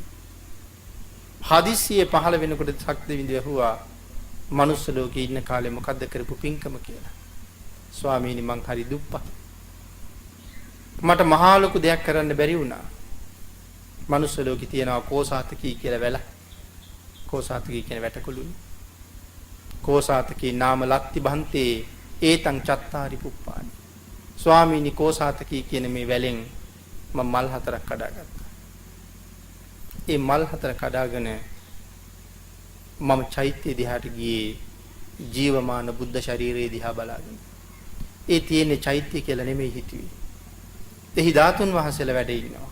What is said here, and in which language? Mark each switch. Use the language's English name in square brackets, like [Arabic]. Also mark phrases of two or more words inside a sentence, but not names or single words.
[Sinhala] හදිස්සියේ පහළ වෙනකොට ශක්ති විඳ වැහුවා මනුස්ස ලෝකේ ඉන්න කාලේ මොකද්ද කරපු පින්කම කියලා. ස්වාමීනි මං හරි දුප්පත්. මට මහා ලොකු දෙයක් කරන්න බැරි වුණා. මනුස්ස ලෝකේ තියනවා කෝසාතකී කියලා වැල. කෝසාතකී කියන වැටකුළුයි. [Pali] කෝසාතකී නාම ලත්ති බන්තේ ඒතං චත්තාරි පුප්පානි. [Sinhala] ස්වාමීනි කෝසාතකී කියන මේ වැලෙන් මම මල් 4ක් කඩාගත්තා. ඒ මල් 4 කඩාගෙන මම චෛත්‍ය දිහාට ගියේ ජීවමාන බුද්ධ ශරීරයේ දිහා බලාගෙන. ඒ තියෙන්නේ චෛත්‍ය කියලා නෙමෙයි හිතුවේ. එහි ධාතුන් වහන්සේලා වැඩ ඉන්නවා.